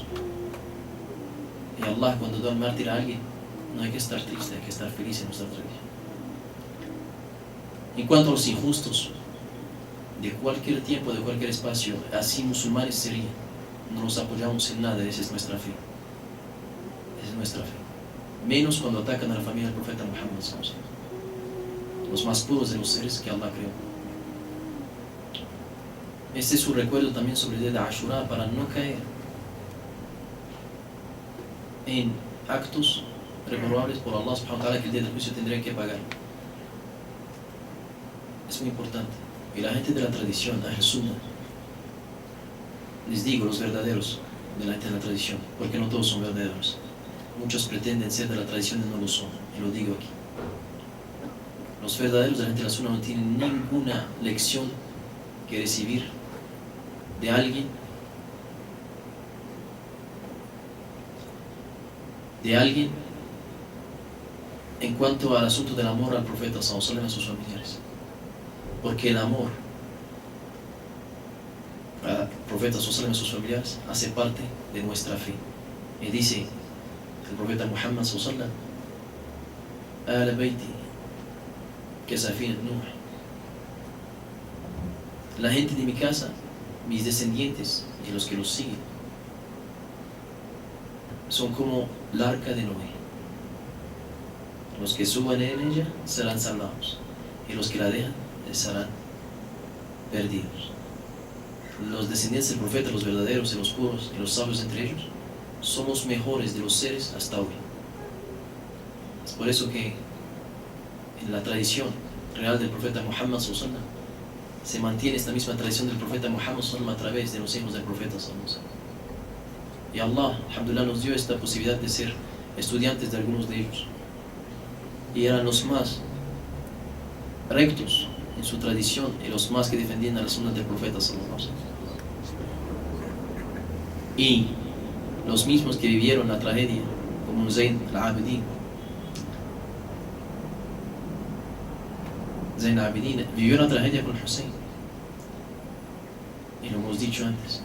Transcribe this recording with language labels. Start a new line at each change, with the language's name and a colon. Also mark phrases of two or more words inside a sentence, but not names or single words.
Spanish: Y Allah, cuando da el mártir a alguien, no hay que estar triste, hay que estar feliz en nuestra tradición. En cuanto a los injustos, de cualquier tiempo, de cualquier espacio, así musulmanes serían, no los apoyamos en nada. Esa es nuestra fe. Esa es nuestra fe. Menos cuando atacan a la familia del profeta Muhammad
Arabic: صلى الله عليه وسلم,
Spanish: los más puros de los seres que Allah creó. Este es su recuerdo también sobre el día de Ashura, para no caer en actos reprobables por Allah
Arabic: سبحانه وتعالى,
Spanish: que el día del juicio tendrían que pagar. Es muy importante. Y la gente de la tradición,
Arabic: أهل السنة,
Spanish: les digo, los verdaderos de la gente de la tradición, porque no todos son verdaderos. Muchos pretenden ser de la tradición y no lo son, y lo digo aquí. Los verdaderos de la gente de la Sunnah no tienen ninguna lección que recibir de alguien, en cuanto al asunto del amor al profeta
Arabic: صلى الله عليه وسلم
Spanish: y a sus familiares. Porque el amor al profeta
Arabic: صلى الله عليه وسلم
Spanish: y a sus familiares hace parte de nuestra fe. Y dice el profeta Muhammad
Arabic: صلى الله عليه وسلم: أهل بيتي كسفينة نوح,
Spanish: la gente de mi casa, mis descendientes y los que los siguen, son como la arca de Noé. Los que suban en ella serán salvados, y los que la dejan estarán perdidos. Los descendientes del profeta, los verdaderos y los puros y los sabios entre ellos, son los mejores de los seres hasta hoy. por eso que en la tradición real del profeta Muhammad
Arabic: صلى الله عليه وسلم
Spanish: se mantiene esta misma tradición del profeta Muhammad
Arabic: صلى الله عليه وسلم
Spanish: a través de los hijos del profeta
Arabic: صلى الله عليه وسلم.
Spanish: Y Allah, alhamdulillah, nos dio esta posibilidad de ser estudiantes de algunos de ellos. Y eran los más rectos en su tradición y los más que defendían a la sunna del profeta
Arabic: صلى الله عليه وسلم.
Spanish: Y los mismos que vivieron la tragedia, como Zayn al-Abidin. Zayn al-Abidin vivió la tragedia con Hussein. Y lo hemos dicho antes.